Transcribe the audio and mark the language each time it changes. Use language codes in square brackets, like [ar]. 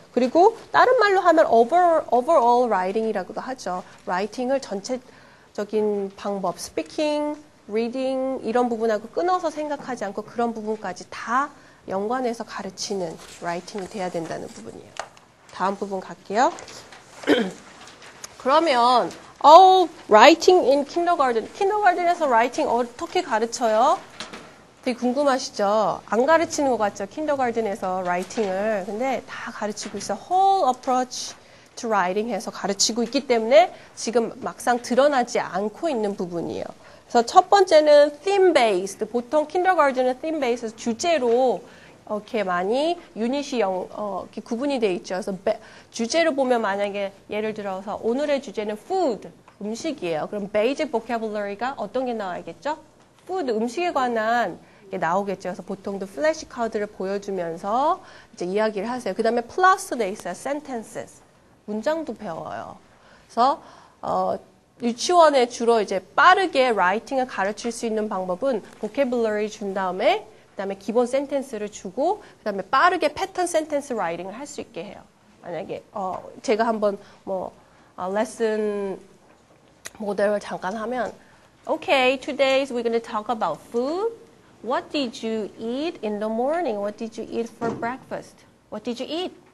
[ko] 그리고 다른 말로 하면 overall writing이라고도 하죠. writing을 전체적인 방법, speaking, reading 이런 부분하고 끊어서 생각하지 않고 그런 부분까지 다 연관해서 가르치는 writing이 돼야 된다는 부분이에요. 다음 부분 갈게요. [en] 그러면 writing in kindergarten. [ko] kindergarten에서 writing 어떻게 가르쳐요? 되게 궁금하시죠? 안 가르치는 것 같죠? kindergarten에서 writing을. 근데 다 가르치고 있어요. whole approach to writing 해서 가르치고 있기 때문에 지금 막상 드러나지 않고 있는 부분이에요. 그래서 첫 번째는 theme based. 보통 kindergarten은 theme based 주제로 이렇게 많이 유닛이 이렇게 구분이 돼 있죠. 그래서 주제로 보면 만약에 예를 들어서 오늘의 주제는 food, 음식이에요. 그럼 basic vocabulary가 어떤 게 나와야겠죠? food, 음식에 관한 게 나오겠죠. 그래서 보통도 플래시 카드를 보여주면서 이제 이야기를 하세요. 그 다음에 플러스 돼 있어요. sentences, 문장도 배워요. 그래서 유치원에 주로 이제 빠르게 라이팅을 가르칠 수 있는 방법은 vocabulary 준 다음에 그다음에 기본 센텐스를 주고 그다음에 빠르게 패턴 센텐스 라이팅을 할 수 있게 해요. 만약에 제가 한번 레슨 모델을 잠깐 하면 [en] Okay, today we're going to talk about food. What did you eat in the morning? What did you eat for breakfast? What did you eat?